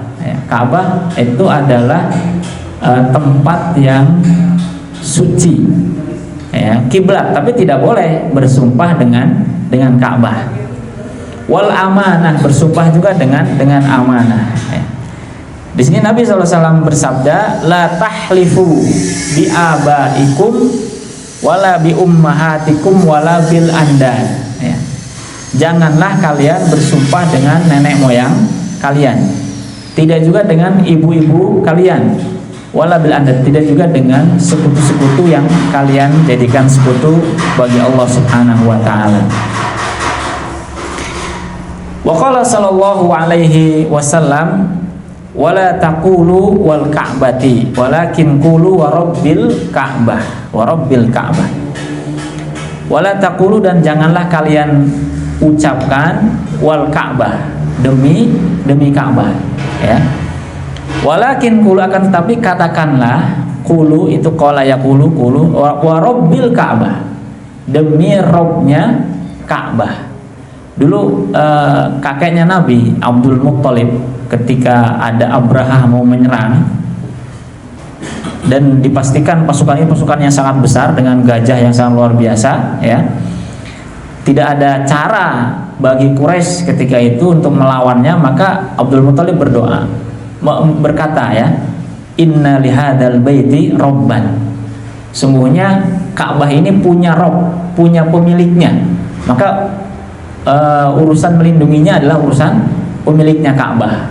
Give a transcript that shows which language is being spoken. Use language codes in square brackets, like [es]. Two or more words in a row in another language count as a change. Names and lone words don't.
[id] Ya, Ka'bah itu adalah tempat yang suci, ya, kiblat, tapi tidak boleh bersumpah dengan Ka'bah. [ar] والأمانة, [id] bersumpah juga dengan amanah. Ya. Di sini Nabi SAW bersabda, [ar] لا تحلفوا بآبائكم ولا بأمهاتكم ولا بالأنداد. [id] Ya. Janganlah kalian bersumpah dengan nenek moyang kalian, tidak juga dengan ibu-ibu kalian, [ar] ولا بالأنداد, [id] tidak juga dengan sekutu-sekutu yang kalian jadikan sekutu bagi Allah [ar] سبحانه وتعالى. وقال صلى الله عليه وسلم ولا تقولوا والكعبة ولكن قولوا ورب الكعبة ورب الكعبة. ولا تقولوا, [id] dan janganlah kalian ucapkan [ar] والكعبة, [id] demi Ka'bah, ya. [ar] ولكن قولوا, [id] akan tetapi katakanlah, qulu itu [ar] قال يقول قولوا ورب الكعبة, [id] demi Robnya Ka'bah. Dulu kakeknya Nabi Abdul Muttalib, ketika ada Abraha mau menyerang dan dipastikan pasukan ini pasukan yang sangat besar dengan gajah yang sangat luar biasa, ya, tidak ada cara bagi Quraisy ketika itu untuk melawannya, maka Abdul Muttalib berdoa, berkata, ya, [ar] إن لهذا البيت ربا, [id] sungguhnya Ka'bah ini punya Rob, punya pemiliknya, maka urusan melindunginya adalah urusan pemiliknya Ka'bah.